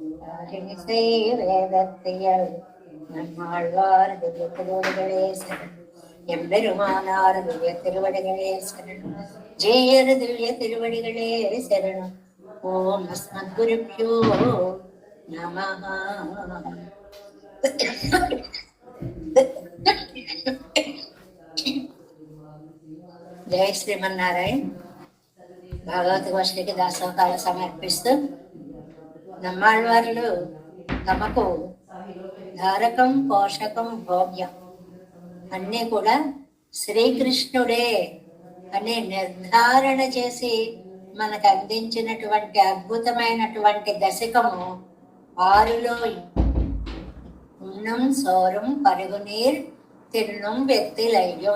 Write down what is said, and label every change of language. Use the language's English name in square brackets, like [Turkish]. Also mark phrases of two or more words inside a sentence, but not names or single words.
[Tamil] வேதத்தியல் நம்மாழ்வார் திவ்ய திருவடிகளே சரணம் எம்பெருமானார் திவ்ய திருவடிகளே சரணம் ஜெயர் திவ்ய திருவடிகளே சரணம் [Sanskrit] ॐ अस्मत् गुरुभ्यो नमः. [Telugu] జై శ్రీమన్నారాయణ. భాగవత గోష్ఠికి దాసోకాలు సమర్పిస్తూ నమ్మాళ్వారులు తమకు ధారకం పోషకం భోగ్యం అన్నీ కూడా శ్రీకృష్ణుడే అని నిర్ధారణ చేసి మనకు అందించినటువంటి అద్భుతమైనటువంటి దశకము ఆరులో [Tamil] உண்ணும் சோறும் பருகுநீர் தின்னும் வெற்றிலையும்.